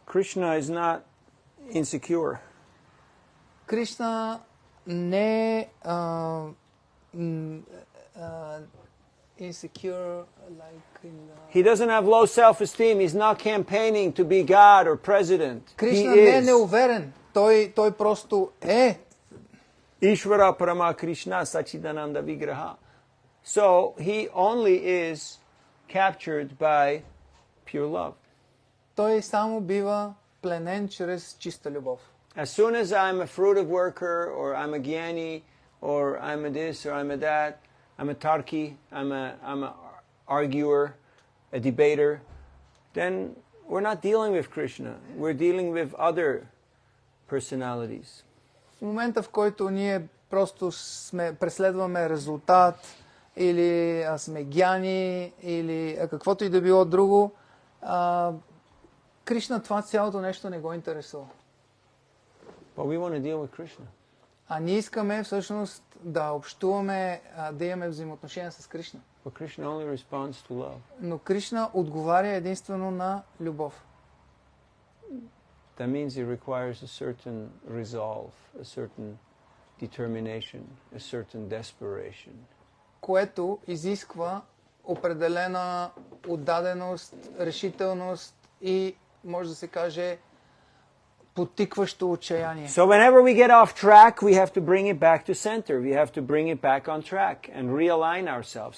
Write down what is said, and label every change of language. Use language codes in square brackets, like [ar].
[en] Krishna is not insecure. [bg] Кришна не е [en] insecure, like in He doesn't have low self-esteem. He's not campaigning to be God or president. [bg] Кришна [en] He [bg] не е [en] is. [bg] неуверен. Той просто е. [sa] Ishvara Parama Krishna Sachidananda Vigraha. [en] So he only is captured by pure love. [bg] Той само бива пленен чрез чиста любов. [en] As soon as I'm a fruitive worker, or I'm a gyani, or I'm a this, or I'm a that, I'm a tarki, I'm a arguer, a debater, then we're not dealing with Krishna. We're dealing with other personalities. [bg] В момента, в който ние просто преследваме резултат, или сме гяни, или каквото и да било друго, Кришна това цялото нещо не го интересува. [en] But we want to deal with Krishna. [bg] А ние искаме всъщност да общуваме, да имаме взаимоотношения с Кришна. [en] But Krishna only responds to love. [bg] Но Кришна отговаря единствено на любов. [en] That means it requires a certain resolve, a certain determination, a certain desperation. [bg] Което изисква определена отдаденост, решителност и, може да се каже, потикващо отчаяние. [en] So whenever we get off track, we have to bring it back to center. We have to bring it back on track and realign ourselves.